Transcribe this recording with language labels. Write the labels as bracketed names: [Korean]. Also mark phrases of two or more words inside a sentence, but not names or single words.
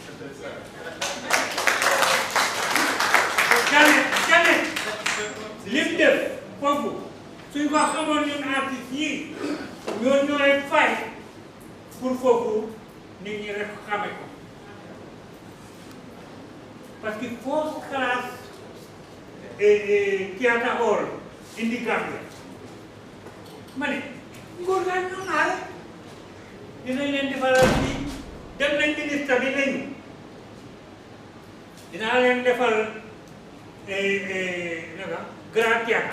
[Wolof] jamais lim def foofu suñ ko xamoon ñun artistes yi ñoo ñooy fay pour foofu nit ñi rek xame ko [French] parce que [English] first class theatre hall [Wolof] indi Gambia ma ne ngóor gaa ñoo naare dinañ leen defalal fii dem nañ ministre bi nañu dinaa leen defal naka [French] grand théâtre